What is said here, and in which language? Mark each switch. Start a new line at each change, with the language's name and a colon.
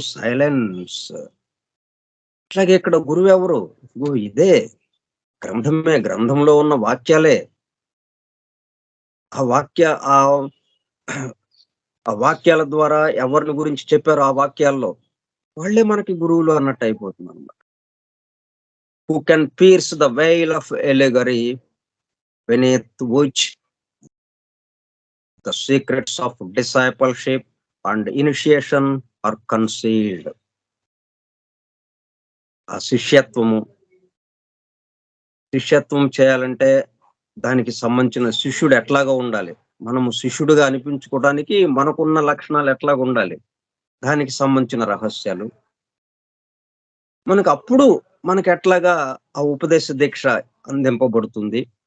Telugu: Silence. అట్లాగే ఇక్కడ గురువెవరు? ఇదిగో ఇదే గ్రంథమే, గ్రంథంలో ఉన్న వాక్యాలే. ఆ వాక్య ఆ వాక్యాల ద్వారా ఎవరిని గురించి చెప్పారో ఆ వాక్యాల్లో వాళ్ళే మనకి గురువులు అన్నట్టు అయిపోతుంది అన్నమాట.
English: Who can pierce the veil of allegory beneath which the secrets of discipleship and initiation are concealed.
Telugu: ఆ శిష్యత్వం చేయాలంటే దానికి సంబంధించిన శిష్యుడు ఎట్లాగా ఉండాలి, మనము శిష్యుడిగా అనిపించుకోవడానికి మనకున్న లక్షణాలు ఎట్లాగా ఉండాలి, దానికి సంబంధించిన రహస్యాలు మనకు ఎట్లాగా ఆ ఉపదేశ దీక్ష అందింపబడుతుంది.